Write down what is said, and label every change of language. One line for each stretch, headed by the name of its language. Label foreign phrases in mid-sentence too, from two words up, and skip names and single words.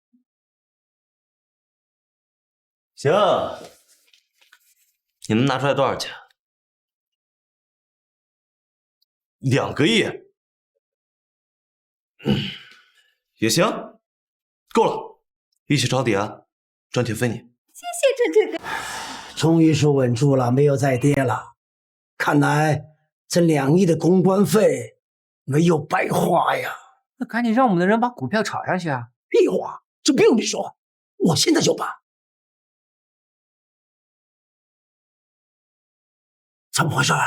Chinese: 行，你能拿出來多少錢？2個億。也行，夠了，一起抄底啊，賺錢分你。謝謝晨晨哥。終於說穩住了，沒有再跌了。看来這2億的公關費沒有白花呀。那趕緊讓我們的人把股票炒上去啊！屁話，這不用你說，我現在就辦。怎麼回事？